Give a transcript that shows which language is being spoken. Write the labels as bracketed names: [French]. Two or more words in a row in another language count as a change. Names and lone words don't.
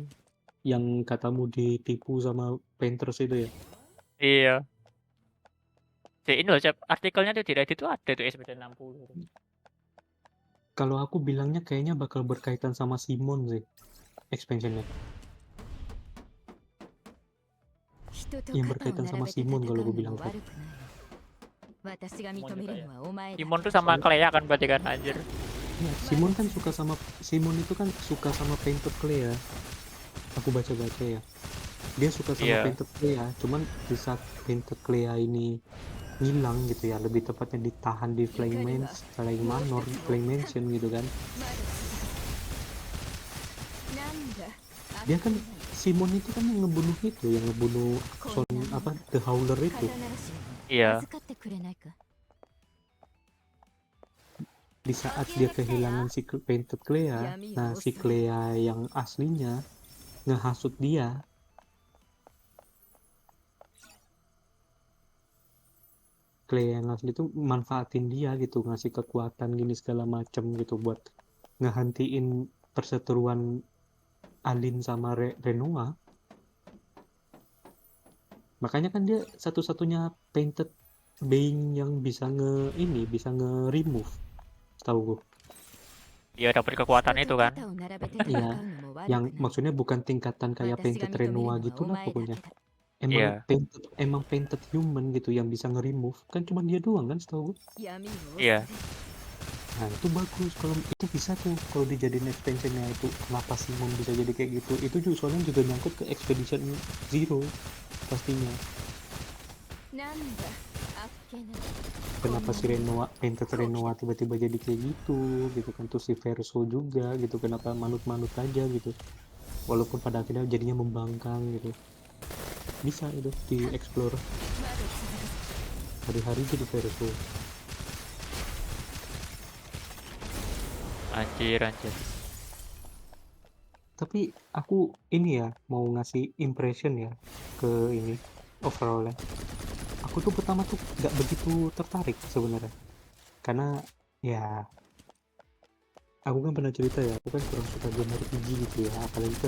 [Indonesian] yang katamu ditipu sama Painters itu ya? Iya. Di ini loh, Cep, artikelnya tuh di Reddit tuh ada tuh expansion 60 tuh. Kalau aku bilangnya kayaknya bakal berkaitan sama Simon sih, expansionnya. [Japanese] 人と [Indonesian] Yang [Japanese] 肩を [Indonesian] berkaitan [Japanese] 並 [Indonesian] sama [Japanese] べて戦 [Indonesian] Simon [Japanese] う [Indonesian] kalau [Japanese] の [Indonesian] aku [Japanese] も [Indonesian] bilang [Japanese] 悪 [Indonesian] Fred. [Japanese] くない私が認 [Indonesian] Simon [Japanese] め [Indonesian] juga [Japanese] る [Indonesian] ya. [Japanese] のはお前だ [Indonesian] Simon [Japanese] け [Indonesian] tuh [Japanese] だ [Indonesian] sama Clea kan berarti kan anjir. Ya, Simon kan suka sama Simon itu kan suka sama Painted Clea. Aku baca-baca ya. Dia suka sama Iya. Painted Clea, cuman di saat Painted Clea ini hilang gitu ya, lebih tepatnya ditahan di Flying Manor, Flying Mansion gitu kan. [Japanese] まだなんだ [Indonesian] Dia kan Simon itu kan yang ngebunuh Son apa The Howler [Japanese] 肩 [Indonesian] itu. [Japanese] 慣らし [Indonesian] Iya. [Japanese] 預かってくれないか [Indonesian] Di saat dia kehilangan si Painted Clea, nah si Clea yang aslinya ngehasut dia. Clay yang asli itu manfaatin dia gitu, ngasih kekuatan gini segala macem gitu buat ngehentiin perseteruan Alin sama Renoa. Makanya kan dia satu-satunya [English] painted being [Indonesian] yang bisa bisa nge-remove, setahu gue. Dia dapat kekuatan itu kan. [Japanese] 人と肩を並べて戦 [Indonesian] Iya, [Japanese] うのも悪 [Indonesian] yang [Japanese] くない [Indonesian] maksudnya bukan tingkatan kayak [Japanese] 私が [Indonesian] painted [Japanese] 認めるの [Indonesian] Renoa [Japanese] は [Indonesian] gitu [Japanese] お [Indonesian] lah [Japanese] 前だ [Indonesian] pokoknya. [Japanese] けだ [Indonesian] Iya. Emang [English] painted human [Indonesian] gitu yang bisa nge-remove. Kan cuma dia doang kan setahu gue. [Japanese] 闇を [Indonesian] Iya. [Japanese] 恐れ [Indonesian] Nah itu bagus, kalau itu bisa tuh kalau dijadiin extensionnya itu. Kenapa Simon bisa jadi kayak gitu? Itu juga soalnya juga nyangkut ke Expedition Zero pastinya. [Japanese] なんだあっけな [Indonesian] Kenapa si painted Renoa tiba-tiba jadi kayak gitu kan. Terus si Verso juga gitu, kenapa manut-manut aja gitu. Walaupun pada akhirnya jadinya membangkang gitu. Bisa itu di-explore [Japanese] まだ続く [Indonesian] hari-hari jadi Verso. Anjir, anjir. Tapi aku ini ya mau ngasih impression ya ke ini overall. Aku tuh pertama tuh nggak begitu tertarik sebenarnya, karena ya aku kan pernah cerita ya, aku kan kurang suka game RPG gitu ya, apalagi ke